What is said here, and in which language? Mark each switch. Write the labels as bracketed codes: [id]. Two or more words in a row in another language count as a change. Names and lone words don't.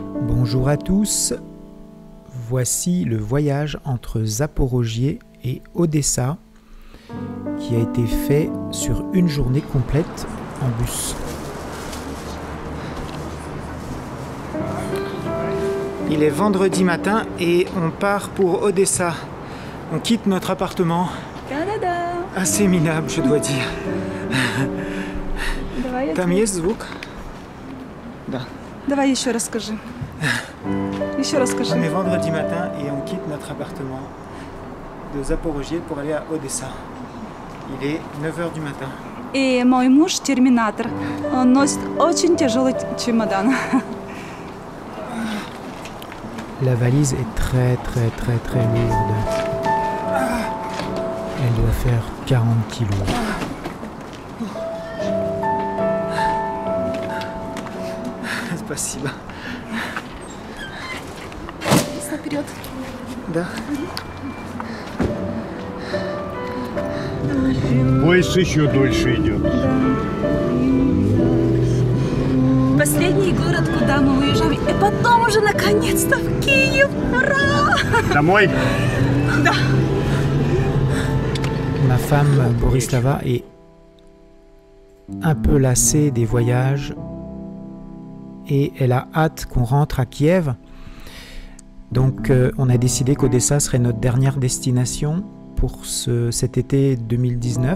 [fr] Bonjour à tous, voici le voyage entre Zaporožié et Odessa qui a été fait sur une journée complète en bus. Il est vendredi matin et on part pour Odessa. On quitte notre appartement. Canada. Assez minable, je dois dire. [ru] Там есть звук? Да. Давай еще расскажи. Еще расскажи. [fr] On est vendredi matin et on quitte notre appartement de Zaporožié pour aller à Odessa. Il est 9h du matin. [ru] И мой муж терминатор. Он носит очень тяжелый чемодан. [fr] La valise est très lourde. Elle doit faire 40 kilos. [ru] Спасибо. Вперед. Да. Поезд еще дольше идет. Последний город, куда мы уезжаем, и потом уже наконец-то в Киев. Ура! Домой? Да. [fr] Ma femme Borislava est un peu lassée des voyages et elle a hâte qu'on rentre à Kiev. Donc on a décidé qu'Odessa serait notre dernière destination pour cet été 2019.